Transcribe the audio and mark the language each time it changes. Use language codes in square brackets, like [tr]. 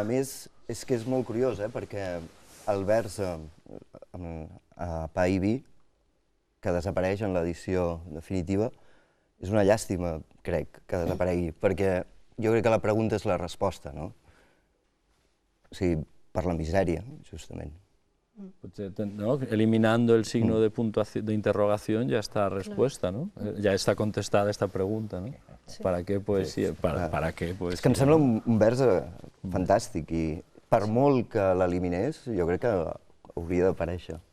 [ca] A més, és que és molt curiós, perquè el vers a Pa i Vi, que desapareix en l'edició definitiva, és una llàstima, crec, que desaparegui, perquè jo crec que la pregunta és la resposta, no? O sigui, per la misèria, justament. Potser, ¿no? [es] Eliminando el signo de interrogación ya está respuesta, ¿no? Ya está contestada esta pregunta, ¿no? Sí. ¿Para qué poesía? ¿Para qué poesía? [ca] És que em sembla un vers fantàstic i per molt que l'eliminés, jo crec que hauria d'aparèixer.